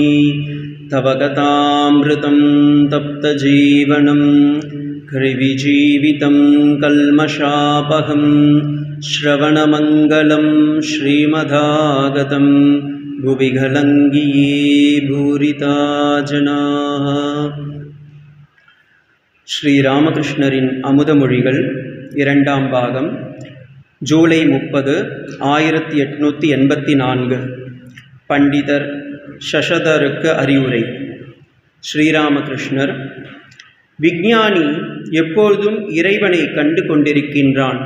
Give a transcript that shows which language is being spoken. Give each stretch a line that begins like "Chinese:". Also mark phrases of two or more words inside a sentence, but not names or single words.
Sanskrit: तव कथामृतं तप्तजीवनं कृविजीवितं कल्मषापहं श्रवणमङ्गलं श्रीमदागतं भुवि गलङ्गिये भूरिता जनाः।
Tamil: ஸ்ரீராமகிருஷ்ணரின் அமுதமொழிகள் இரண்டாம் பாகம் ஜூலை 30, 1884. பண்டிதர் சஷதருக்கு அறிவுரை. ஸ்ரீராமகிருஷ்ணர்: விஞ்ஞானி எப்பொழுதும் இறைவனை கண்டு கொண்டிருக்கின்றான்.